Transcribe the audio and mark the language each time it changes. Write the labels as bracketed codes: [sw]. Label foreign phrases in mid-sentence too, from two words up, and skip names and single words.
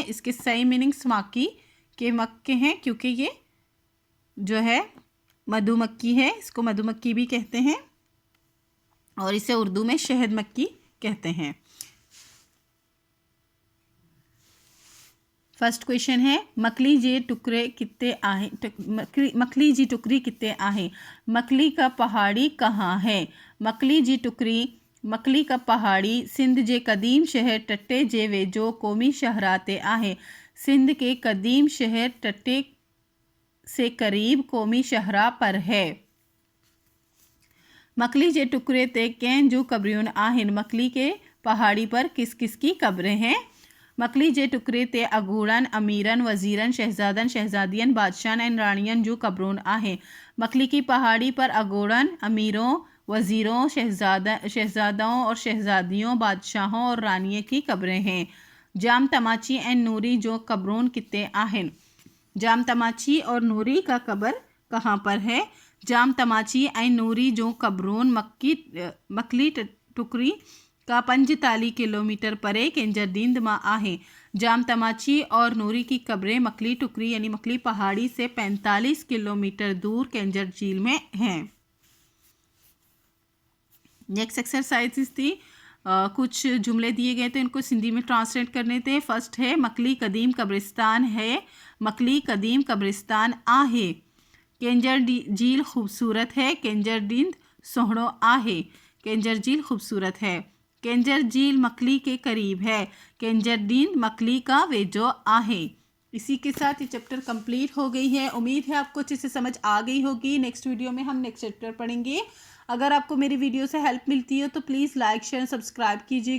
[hi] इसके सही मीनिंग्स माकी के मक के हैं, क्योंकि ये जो है मधुमक्खी है, इसको मधुमक्खी भी कहते हैं और इसे उर्दू में शहद मक्खी कहते हैं। [en] first question [hi] है [sd] मकली जी टुकड़े कितने आहे। मकली जी टुकड़ी कितने आहे। [hi] मकली का पहाड़ी कहाँ है। [sd] मकली का पहाड़ी सिंध जे कदीम शहर टट्टे जे वेझो क़ौमी शहराते आहे। [hi] सिंध के कदीम शहर टट्टे से करीब क़ौमी शहरा पर है। [sd] मकली जे टुकड़े ते कैन जो कब्रियूं आहिन। [hi] मकली के पहाड़ी पर किस किस की कब्रें हैं। [sd] मकली जे टुकड़े ते अगूड़न, अमीरन, वजीरन, शहजादन, शहजादियन, बादशाहन एंड रानियन जो कब्रों आहे। [hi] मकली की पहाड़ी पर अगूड़न, अमीरों, वजीरों, शहजादों और शहजादियों, बादशाहों और रानियों की कब्रें हैं। [sd] जाम तमाची एंड नूरी जो कब्रों कितने आहिन। [hi] जाम तमाची और नूरी का कब्र कहाँ पर है। [sd] जाम तमाची एंड नूरी जो कब्रों मकली टुकड़ी का 45 किलोमीटर परे केंजरदींद मां आहे। [hi] जाम तमाची और नूरी की कब्रें मकली टुकरी यानी मकली पहाड़ी से 45 किलोमीटर दूर केंजर झील में हैं। [en] next exercise [hi] थी कुछ जुमले दिए गए थे, इनको सिंधी में ट्रांसलेट करने थे। फर्स्ट है मकली कदीम कब्रिस्तान है, [sd] मकली कदीम कब्रिस्तान आहे। [hi] केंजर झील खूबसूरत है, [sd] केंजरदींद सोहणो आहे। [hi] केंजर झील खूबसूरत है। केंजर झील मकली के करीब है, [sd] केंजरदींद मकली का वेजो आहे। [hi] इसी के साथ ये चैप्टर कंप्लीट हो गई है। उम्मीद है आपको अच्छे से समझ आ गई होगी। [en] next video [hi] में हम [en] next chapter [hi] पढ़ेंगे। अगर आपको मेरी वीडियो से हेल्प मिलती है तो प्लीज़ [en] like share subscribe [hi] कीजिएगा।